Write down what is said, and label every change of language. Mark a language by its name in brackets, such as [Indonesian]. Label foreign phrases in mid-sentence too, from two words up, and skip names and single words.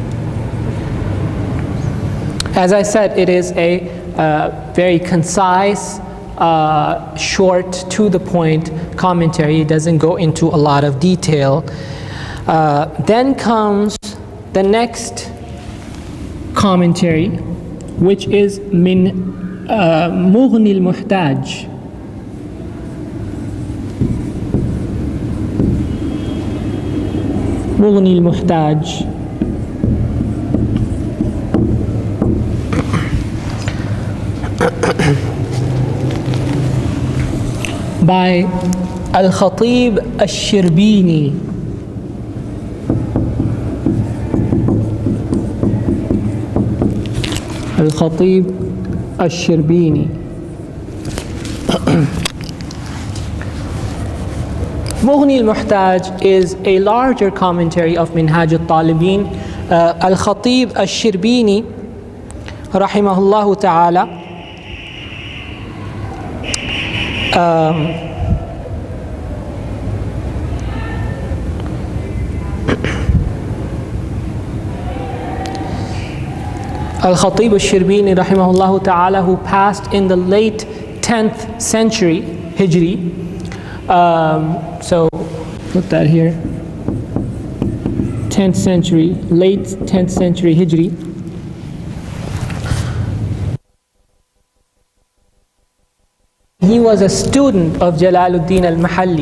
[English] As I said, it is a very concise, short, to the point commentary. It doesn't go into a lot of detail. Then comes the next commentary, which is Min Mughni al-Muhtaj. Mughni al-Muhtaj. By Al-Khatib al-Shirbini. Al-Khatib al-Shirbini. Mughni al-Muhtaj is a larger commentary of Minhaj al-Talibin. Al-Khatib al-Shirbini, [Arabic] رحمه الله تعالى, [English] Al-Khatib al-Shirbini, [Arabic] رحمه الله تعالى, [English] who passed in the late 10th century Hijri. So put that here, 10th century, late 10th century Hijri. He was a student of Jalaluddin al-Mahalli.